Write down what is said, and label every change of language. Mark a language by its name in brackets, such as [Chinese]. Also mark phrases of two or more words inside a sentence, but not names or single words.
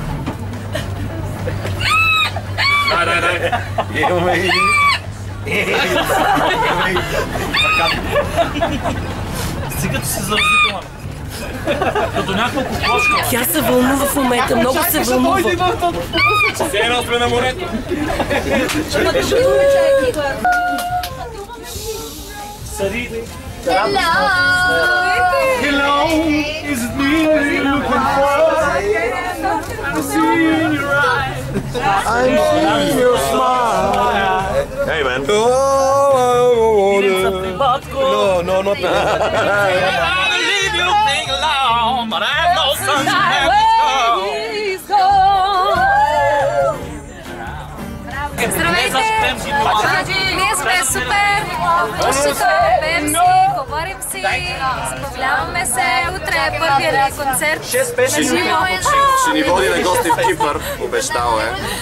[Bulgarian] Дай. Имаме и... Стига, че си заразителна. Като някаква кокошка. Тя се вълнува в момента, много се вълнува. Все едно сме на морето. [English] Hello, is it me you're looking for? I see in your eyes. I'm seeing your smile. Hey man. No, not that. I leave you being alone, but I know something happens gone. [Bulgarian] Здравейте! Ние сме супер! Пушито, пеем си, говорим си, забавляваме се. Утре е първият ни концерт на живо. Ще ни води на гости в Кипър, обещал е.